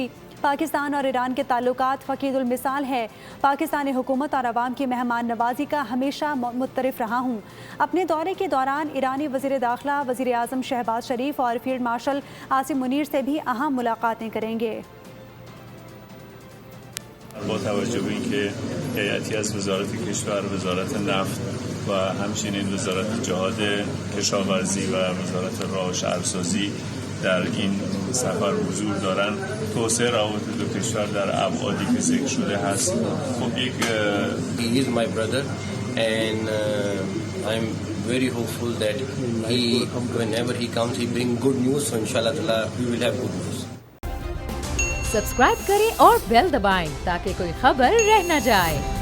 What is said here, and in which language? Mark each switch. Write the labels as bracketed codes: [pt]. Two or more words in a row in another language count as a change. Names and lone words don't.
[ur] پاکستان اور ایران کے تعلقات فقید المثال ہیں۔ پاکستانی حکومت اور عوام کی مہمان نوازی کا ہمیشہ مترف رہا ہوں۔ اپنے دورے کے دوران ایرانی وزیر داخلہ وزیر اعظم شہباز شریف اور فیلڈ مارشل عاصم منیر سے بھی اہم ملاقاتیں کریں گے۔ [fa] با توجه به اینکه هیئتی از وزارت کشور، وزارت نفت و همچنین وزارت جهاد کشاورزی و وزارت راه و شهرسازی در این سفر حضور دارن، توسعه روابط دو کشور در ابعادی که ذکر شده هست. خب یک [en] He is my brother and I'm very hopeful that whenever he comes he bring good news, so inshallah we will have good news. [ur] سبسکرائب کریں اور بیل دبائیں تاکہ کوئی خبر رہ نہ جائے۔